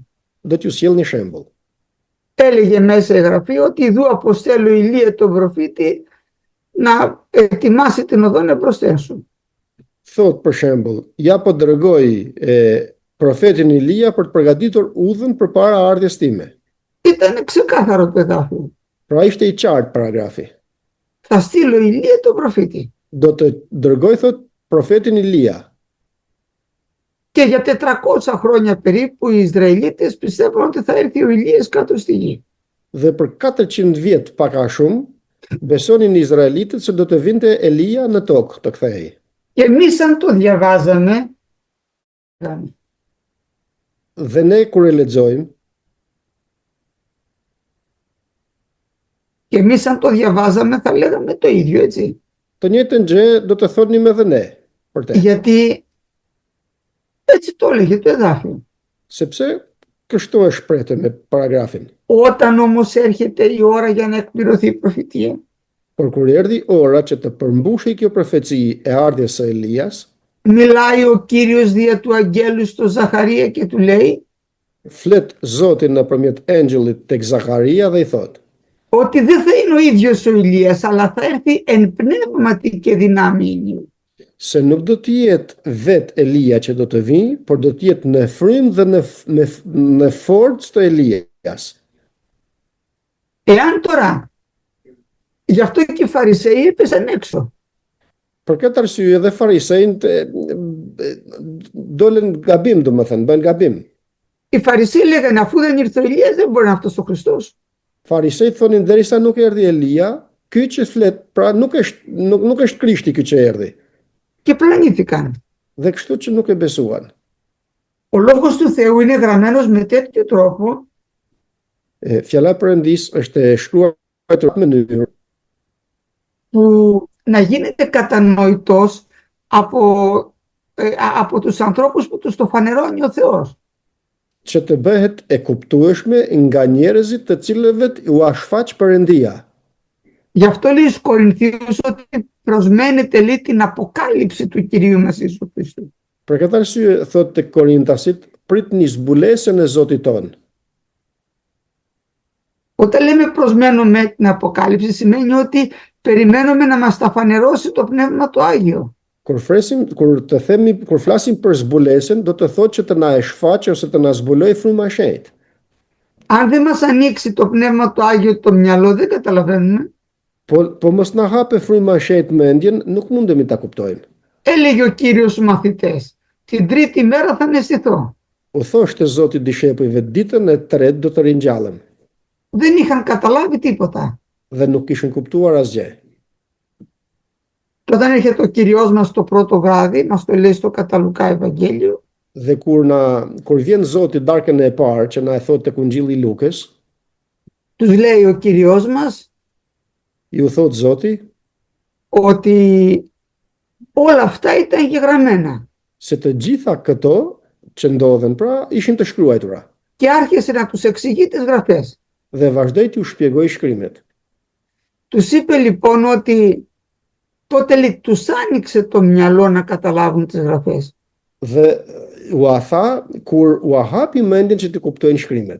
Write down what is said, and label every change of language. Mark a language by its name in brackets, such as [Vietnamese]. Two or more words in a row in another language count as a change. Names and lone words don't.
[Albanian] Do t'ju sjell një shembull. [Greek] Έλεγε μέσα η Γραφή ότι ιδού αποστέλω Ηλία τον προφήτη να ετοιμάσει την οδόν εμπρόστεν σου. [Albanian] Thot për shembull, ja po dërgoj profetin Ilia për të përgatitur udhën përpara ardhjes time. [Greek] Ήταν ξεκάθαρο το εδάφιο. [Albanian] Pra ishte i qartë paragrafi. [Greek] Θα στείλω Ηλία τον προφήτη. [Albanian] Do të dërgoj, thot, profetin Ilia. [Greek] Και για 400 χρόνια περίπου οι Ισραηλίτες πιστεύουν ότι θα έρθει ο Ηλίας κάτω στη γη. [Albanian] Dhe për 400 vjet pak a shumë, besonin izraelitët se do të vinte Elia në tokë të kthehej. [Greek] Και εμείς αν το διαβάζαμε, [Albanian] Dhe ne kur e lexojmë, [Greek] θα λέγαμε το ίδιο, έτσι. [Albanian] të njëjtën gjë do të thonim edhe ne për te. [Greek] Γιατί έτσι το έλεγε το εδάφιο. [Albanian] Sepse kështu e shprehte me paragrafin. [Greek] Όταν όμως έρχεται η ώρα για να εκπληρωθεί η προφητεία, [Albanian] Por kur erdhi ora që të përmbushej kjo profeci e ardhjes së Elias, [Greek] μιλάει ο Κύριος δια του αγγέλου στο Ζαχαρία και του λέει [Albanian] flet Zoti nëpërmjet engjullit tek Zakaria dhe i thot: [Greek] ότι δεν θα είναι ο ίδιος ο Ηλίας, αλλά θα έρθει εν πνεύματι και δυνάμει Ηλίου. [Albanian] Se nuk do të jetë vet Elia që do të vijë, por do të jetë në frymë dhe në forcë të Elias. [Greek] Εάν τώρα, γι' αυτό και οι Φαρισαίοι έπεσαν έξω. [Albanian] Për këtë arsye dhe farisejt dolen gabim, domethënë, bën gabim. [Greek] Οι Φαρισαίοι λέγανε αφού δεν ήρθε ο Ηλίας δεν μπορεί να είναι αυτός ο Χριστός. [Albanian] Farisejt thonin derisa nuk erdhi Elia, ky që flet, pra nuk është Krishti ky që erdhi. [Greek] Και πλανήθηκαν. [Albanian] Dhe kështu që nuk e besuan. [Greek] Ο λόγος του Θεού είναι γραμμένος με τέτοιο τρόπο [Albanian] Fjala e Perëndis është e shkruar në mënyrë [Greek] που να γίνεται κατανοητός από τους ανθρώπους που τους το φανερώνει ο Θεός. [Albanian] që të bëhet e kuptueshme nga njerëzit të cilëve u shfaq Perëndia. [Greek] Γι' αυτό λέει στους Κορινθίους ότι προσμένετε λέει την αποκάλυψη του Κυρίου μας Ιησού Χριστού. [Albanian] Për këtë arsye thotë tek Korintasit, pritni zbulesën e Zotit ton. [Greek] Όταν λέμε προσμένουμε την αποκάλυψη σημαίνει ότι περιμένουμε να μας τα φανερώσει το Πνεύμα το Άγιο. [Albanian] Kur flasim për zbulesën, do të thotë që të na e shfaqë ose të na zbuloj fryma e shenjtë. [Greek] Αν δεν μας ανοίξει το Πνεύμα το Άγιο το μυαλό δεν καταλαβαίνουμε. [Albanian] Po mos na hape fryma e shenjtë mendjen, nuk mundemi ta kuptojmë. [Greek] Έλεγε ο Κύριος στους μαθητές, την τρίτη μέρα θα αναισθηθώ. [Albanian] U thoshte Zoti dishepujve, ditën e tretë do të ringjallem. [Greek] Δεν είχαν καταλάβει τίποτα. [Albanian] Dhe nuk kishin kuptuar asgjë. [Greek] Και όταν έρχεται ο Κυριός μας το πρώτο βράδυ, μας το λέει στο κατά Λουκά Ευαγγέλιο, [Albanian] Dhe kur vjen Zoti darkën e parë që na e thot tek Ungjilli i Lukës, [Greek] τους λέει ο Κυριός μας [Albanian] ju thot Zoti [Greek] ότι όλα αυτά ήταν γεγραμμένα. [Albanian] se të gjitha këto që ndodhen pra ishin të shkruara. [Greek] Και άρχισε να τους εξηγεί τις γραφές. [Albanian] Dhe vazhdoi t'ju shpjegoj shkrimet. [Greek] Τους είπε λοιπόν ότι τότε λέει, τους άνοιξε το μυαλό να καταλάβουν τις γραφές. [Albanian] Dhe u tha kur u hapi mendjen që të kuptojnë shkrimet.